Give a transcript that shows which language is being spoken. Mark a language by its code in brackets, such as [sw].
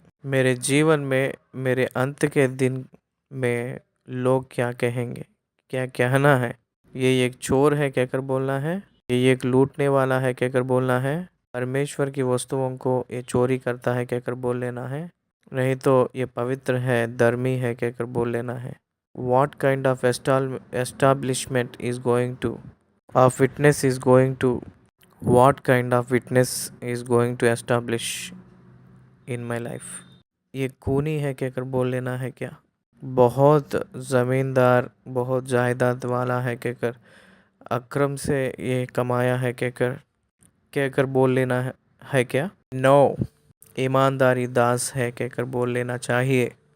[hi] मेरे जीवन में, मेरे अंत के दिन में लोग क्या कहेंगे, क्या कहना है? ये एक चोर है कहकर बोलना है, ये एक लूटने वाला है कहकर बोलना है, परमेश्वर की वस्तुओं को ये चोरी करता है कहकर बोल लेना है, नहीं तो ये पवित्र है, धर्मी है कहकर बोल लेना है। [en] What kind of establishment is going to, of witness is going to, what kind of witness is going to establish in my life? [hi] ये खूनी है कहकर बोल लेना है क्या? बहुत ज़मींदार, बहुत जायदाद वाला है कहकर, अक्रम से ये कमाया है कहकर कहकर बोल लेना है क्या? नो, ईमानदारी दास है कहकर बोल लेना चाहिए।